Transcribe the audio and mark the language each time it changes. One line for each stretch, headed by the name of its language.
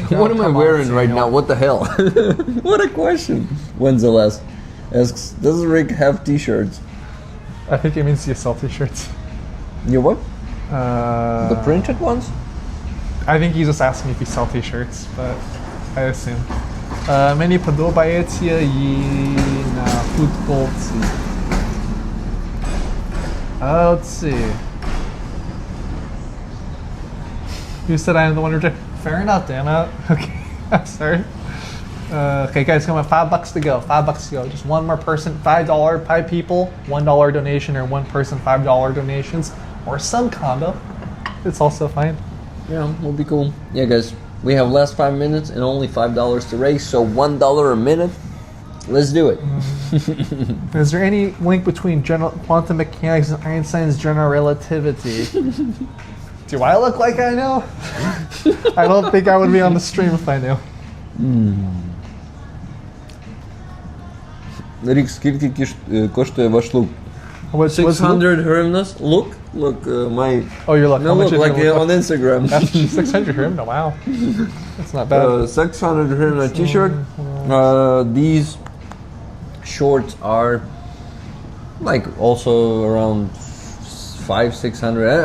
English: What am I wearing right now? What the hell? What a question. Wenzelas asks, does Rick have t-shirts? I think it means you sell t-shirts. You what? The printed ones? I think he's just asking if you sell t-shirts, but I assume.
Ukrainian: Mені подобається її на футболці.
English: Let's see. You said I am the one who... Fair enough, damn it. Okay, I'm sorry. Okay, guys, come on, $5 to go. $5 to go. Just one more person, $5, 5 people, $1 donation, or one person, $5 donations, or some combo. It's also fine. Yeah, will be cool. Yeah, guys, we have last 5 minutes and only $5 to raise, so $1 a minute. Let's do it. Is there any link between quantum mechanics and Einstein's general relativity? Do I look like I know? I don't think I would be on the stream if I knew.
Ukrainian: Рік, скільки коштує ваш лук?
English: 600 hryvnias. Look, my... Oh, you're looking. No, look, like on Instagram. That's 600 hryvnia, wow. That's not bad. 600 hryvnia t-shirt. These shorts are like also around 500-600.